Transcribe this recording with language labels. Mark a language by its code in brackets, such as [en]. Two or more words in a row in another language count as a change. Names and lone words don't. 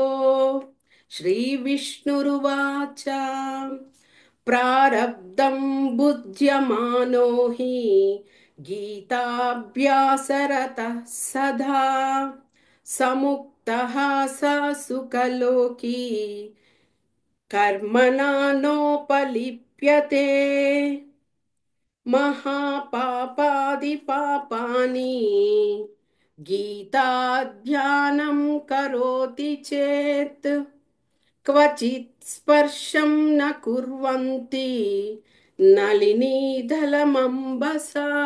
[sa] శ్రీ విష్ణురువాచ ప్రారబ్ధం భుజ్యమానో హి గీతాభ్యాసరతః సదా సముక్తః స సుఖలోకి కర్మణా నోపలిప్యతే. महापापादि पापानि गीताध्यानं करोति चेत् क्वचित् स्पर्शं न कुर्वन्ति नलिनीदलमम्बसा।